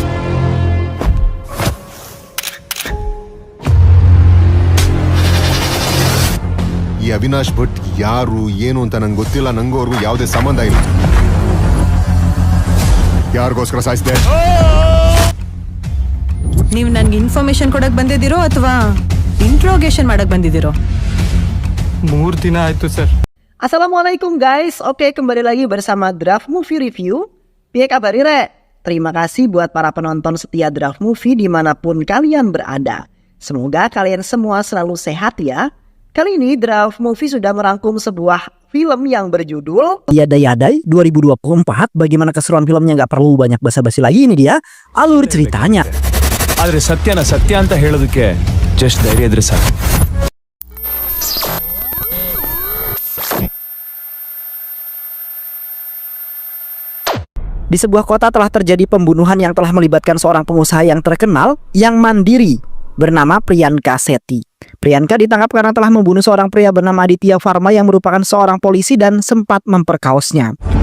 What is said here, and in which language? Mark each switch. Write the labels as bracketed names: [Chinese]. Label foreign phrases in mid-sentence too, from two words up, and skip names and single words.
[Kannada] ಈ ಅವಿನಾಶ್ ಭಟ್ ಯಾರು ಏನು ಅಂತ ನಂಗೆ ಗೊತ್ತಿಲ್ಲ. ನಂಗೂ ಅವ್ರಿಗೂ ಯಾವುದೇ ಸಂಬಂಧ ಇಲ್ಲ. ಯಾರಿಗೋಸ್ಕರ ಸಾಯಿಸಿದೆ? ನೀವು ನನ್ಗೆ ಇನ್ಫಾರ್ಮೇಶನ್ ಕೊಡಕ್ ಬಂದಿದ್ದೀರೋ ಅಥವಾ ಇಂಟ್ರೋಗೇಷನ್ ಮಾಡಕ್ ಬಂದಿದ್ದೀರೋ? 3 ದಿನ ಆಯ್ತು ಸರ್. [Indonesian] Assalamualaikum guys, oke kembali lagi bersama Draft Movie Review. [Javanese] Piye kabar Re? [Indonesian] Terima kasih buat para penonton setia Draft Movie dimanapun kalian berada. Semoga kalian semua selalu sehat ya. Kali ini Draft Movie sudah merangkum sebuah film yang berjudul Yadai 2024. Bagaimana keseruan filmnya, nggak perlu banyak basa-basi lagi, ini dia alur ceritanya. [Kannada] ಆದ್ರೆ ಸತ್ಯನ ಸತ್ಯ ಅಂತ ಹೇಳೋದಕ್ಕೆ ಜಸ್ಟ್ ಧೈರ್ಯ ಇದ್ರೆ ಸಾಕು. [Indonesian] Di sebuah kota telah terjadi pembunuhan yang telah melibatkan seorang pengusaha yang terkenal yang mandiri bernama Priyanka Sethi. Priyanka ditangkap karena telah membunuh seorang pria bernama Aditya Varma yang merupakan seorang polisi dan sempat memperkaosnya.